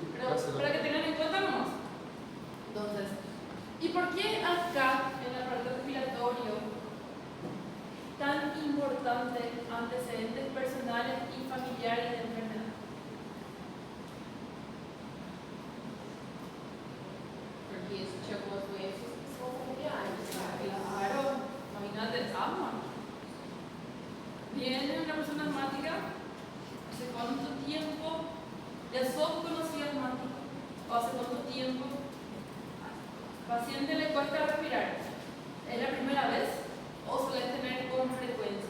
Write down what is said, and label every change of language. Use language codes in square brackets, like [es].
[es] Pero para que tengan en cuenta nomás. Entonces, ¿y por qué acá, en el aparato respiratorio, tan importante antecedentes personales y familiares de enfermedad? [pt] Porque existem algumas doenças que são familiares, sabe? [es] Claro, imagínate, asma. Viene una persona asmática, ¿hace cuánto tiempo ya sos conocido asmático? ¿O hace cuánto tiempo? Paciente le cuesta respirar. ¿Es la primera vez o suele tener con frecuencia?